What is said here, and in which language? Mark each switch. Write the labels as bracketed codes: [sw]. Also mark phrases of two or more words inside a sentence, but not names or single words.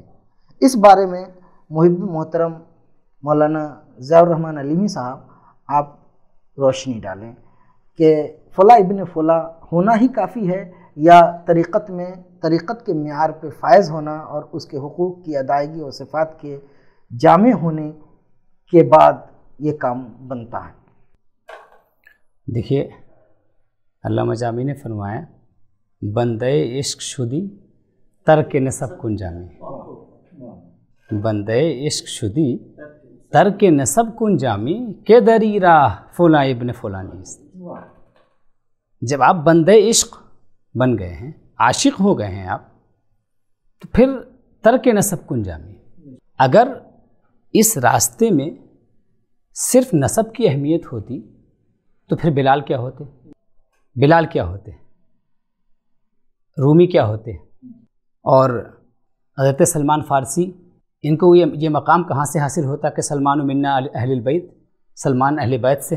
[ur] اس بارے میں محب محترم مولانا ضیاء الرحمن علیمی صاحب آپ روشنی ڈالیں کہ فلاں ابن فلاں ہونا ہی کافی ہے یا طریقت میں طریقت کے معیار پہ فائز ہونا اور اس کے حقوق کی ادائیگی اور صفات کے جامع ہونے کے بعد یہ کام بنتا ہے؟ دیکھیے علامہ جامی نے فرمایا [fa] بندے عشق شدی ترک نسب کن جامی، بندے عشق شدی ترک نسب کن جامی کہ دری راہ فلاں ابن فلاں نیست۔ [ur] جب آپ [fa] بندے عشق [ur] بن گئے ہیں، عاشق ہو گئے ہیں آپ، تو پھر [fa] ترک نسب کن جامی۔ [ur] اگر اس راستے میں صرف نسب کی اہمیت ہوتی تو پھر بلال کیا ہوتے، بلال کیا ہوتے، رومی کیا ہوتے، اور حضرت سلمان فارسی، ان کو یہ مقام کہاں سے حاصل ہوتا کہ سلمان [ar] منا اہل البیت، [ur] سلمان اہل بیت سے ہیں۔